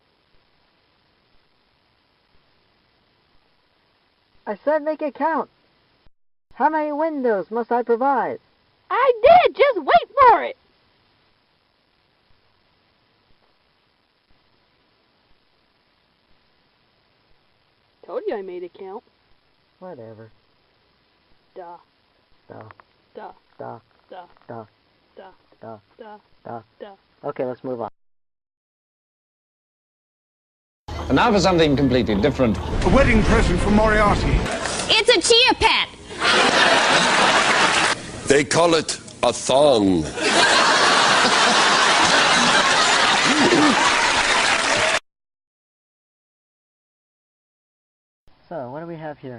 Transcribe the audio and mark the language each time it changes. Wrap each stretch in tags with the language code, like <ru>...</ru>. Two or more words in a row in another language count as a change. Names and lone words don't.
<en>I said make it count. How many windows must I provide? I did! Just wait for it! Told you I made it count. Whatever. Duh. Duh. Duh. Duh. Duh. Duh. Da. Da. Da. Da. Da. Okay, let's move on. And now for something completely different. A wedding present for Moriarty. It's a chia pet. They call it a thong. So, what do we have here?</en>